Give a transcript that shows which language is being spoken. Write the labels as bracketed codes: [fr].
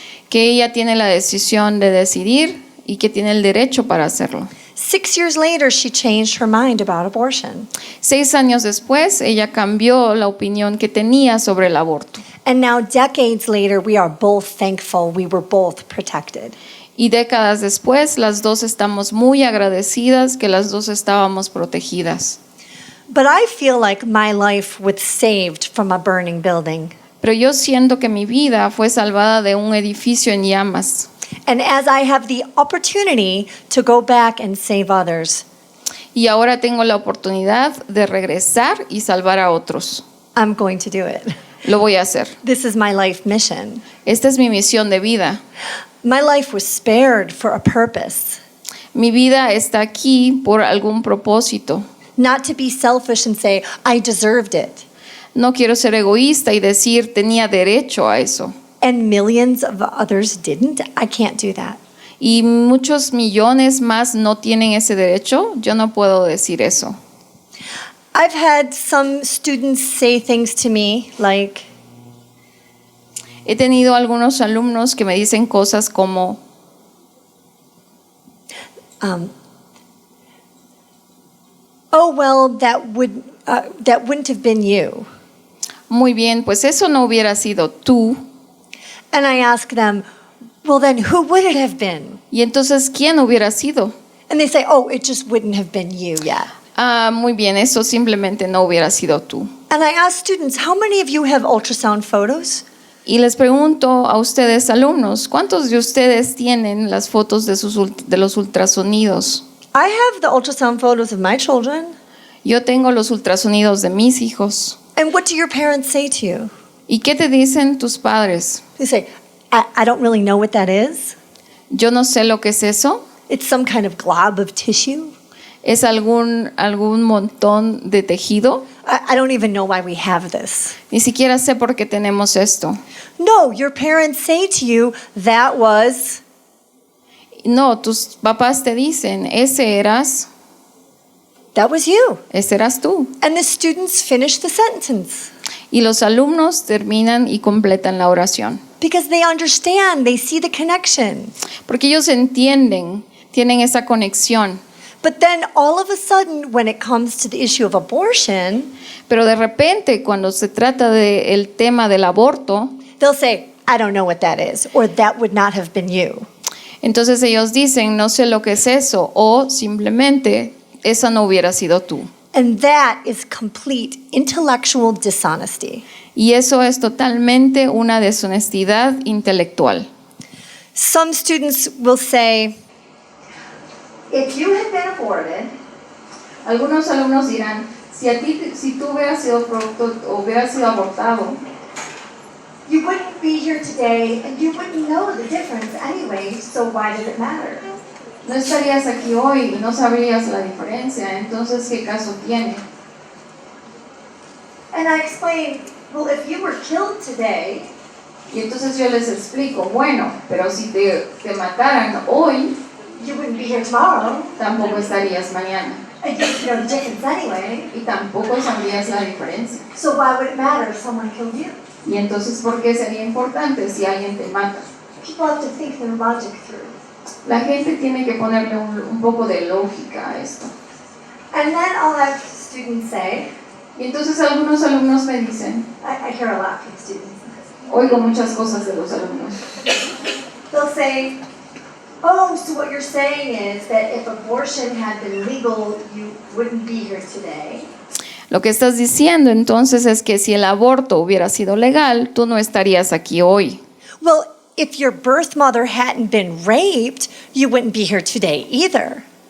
[es] Que ella tiene la decisión de decidir y que tiene el derecho para hacerlo. [en] 6 years later, she changed her mind about abortion. [es] 6 años después, ella cambió la opinión que tenía sobre el aborto. [en] And now, decades later, we are both thankful we were both protected. [es] Y décadas después, las dos estamos muy agradecidas que las dos estábamos protegidas. [en] But I feel like my life was saved from a burning building. [es] Pero yo siento que mi vida fue salvada de un edificio en llamas. [en] And as I have the opportunity to go back and save others, [es] Y ahora tengo la oportunidad de regresar y salvar a otros. [en] I'm going to do it. [es] Lo voy a hacer. [en] This is my life mission. [es] Esta es mi misión de vida. [en] My life was spared for a purpose, [es] Mi vida está aquí por algún propósito. [en] not to be selfish and say, I deserved it. [es] No quiero ser egoísta y decir tenía derecho a eso. [en] And millions of others didn't. I can't do that. [es] Y muchos millones más no tienen ese derecho. Yo no puedo decir eso. [en] I've had some students say things to me like, [es] He tenido algunos alumnos que me dicen cosas como, [en] oh, well, that wouldn't have been you. [es] muy bien, pues eso no hubiera sido tú. [en] And I ask them, well, then who would it have been? [es] Y entonces, ¿quién hubiera sido? [en] And they say, oh, it just wouldn't have been you yet. [es] Ah, muy bien, eso simplemente no hubiera sido tú. [en] And I ask students, how many of you have ultrasound photos? [es] Y les pregunto a ustedes, alumnos, ¿cuántos de ustedes tienen las fotos de los ultrasonidos? [en] I have the ultrasound photos of my children. [es] Yo tengo los ultrasonidos de mis hijos. [en] And what do your parents say to you? [es] ¿Y qué te dicen tus padres? [en] They say, I don't really know what that is. [es] Yo no sé lo que es eso. [en] It's some kind of glob of tissue. [es] ¿Es algún montón de tejido? [en] I don't even know why we have this. [es] Ni siquiera sé por qué tenemos esto. [en] No, your parents say to you, that was, [es] No, tus papás te dicen, ese eras [en] you. [es] ese eras tú. [en] And the students finish the sentence [es] Y los alumnos terminan y completan la oración. [en] because they understand, they see the connection. [es] Porque ellos entienden, tienen esa conexión. [en] But then all of a sudden, when it comes to the issue of abortion, [es] Pero de repente, cuando se trata del tema del aborto, [en] they'll say, I don't know what that is, or that would not have been you. [es] entonces ellos dicen, no sé lo que es eso, o simplemente, esa no hubiera sido tú. [en] And that is complete intellectual dishonesty. [es] Y eso es totalmente una deshonestidad intelectual. [en] Some students will say, if you had been aborted, [es] Algunos alumnos dirán, si tú hubieras sido producto o hubieras sido abortado, [en] you wouldn't be here today and you wouldn't know the difference anyway, so why does it matter? [es] no estarías aquí hoy y no sabrías la diferencia, entonces ¿qué caso tiene? [en] And I explained, well, if you were killed today, [es] Y entonces yo les explico, bueno, pero si te mataran hoy, [en] you wouldn't be here tomorrow, [es] tampoco estarías mañana. [en] and you'd know the difference anyway, [es] Y tampoco sabrías la diferencia. [en] so why would it matter if someone killed you? [es] Y entonces, ¿por qué sería importante si alguien te mata? [en] People have to think their logic through. [es] La gente tiene que ponerle un poco de lógica a esto. [en] And then I'll have students say, [es] Y entonces algunos alumnos me dicen, [en] I hear a lot from students, [es] oigo muchas cosas de los alumnos. [en] they'll say, oh, so what you're saying is that if abortion had been legal, you wouldn't be here today. [es] Lo que estás diciendo entonces es que si el aborto hubiera sido legal, tú no estarías aquí hoy. [en] Well, if your birth mother hadn't been raped, you wouldn't be here today either.